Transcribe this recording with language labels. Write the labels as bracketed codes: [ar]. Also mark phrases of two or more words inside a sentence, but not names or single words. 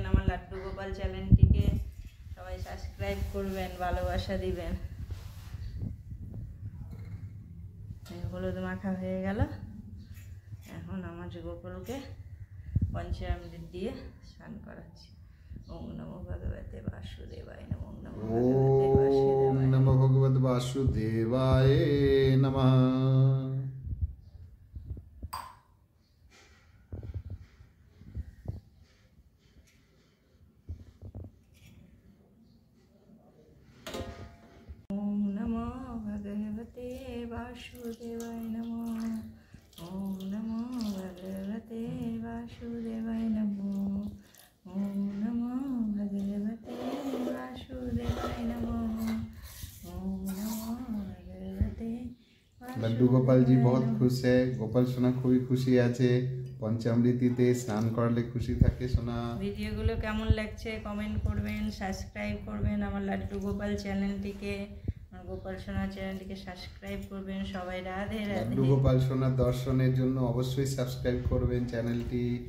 [bn] আমার লাড্ডু গোপাল চ্যানেলটিকে সবাই সাবস্ক্রাইব করবেন, ভালোবাসা দিবেন। হলুদ মাখা হয়ে গেল। এখন আমার গোপালকে পঞ্চামৃত দিয়ে স্নান করাচ্ছি। [sa] ওম নমো ভগবতে বাসুদেবায় নমঃ। ওম নমো ভগবতে বাসুদেবায় নমঃ। ওম নমো ভগবতে বাসুদেবায় নমঃ। ওম নমো ভগবতে বাসুদেবায় নমঃ। ওম নমো ভগবতে বাসুদেবায় নমঃ। ओम नमो भगवते। [hi] लड्डू गोपाल जी बहुत खुश है। [bn] गोपाल सोना খুবই খুশি আছে। পঞ্চামৃতিতে স্নান করলে খুশি থাকে সোনা। ভিডিওগুলো কেমন লাগছে কমেন্ট করবেন, সাবস্ক্রাইব করবেন আমার লাড্ডু গোপাল চ্যানেলটিকে। আমার গোপাল সোনা চ্যানেলটিকে সাবস্ক্রাইব করবেন সবাই। রাধে রাধে। লাড্ডু গোপাল সোনা দর্শনের জন্য অবশ্যই সাবস্ক্রাইব করবেন চ্যানেলটি।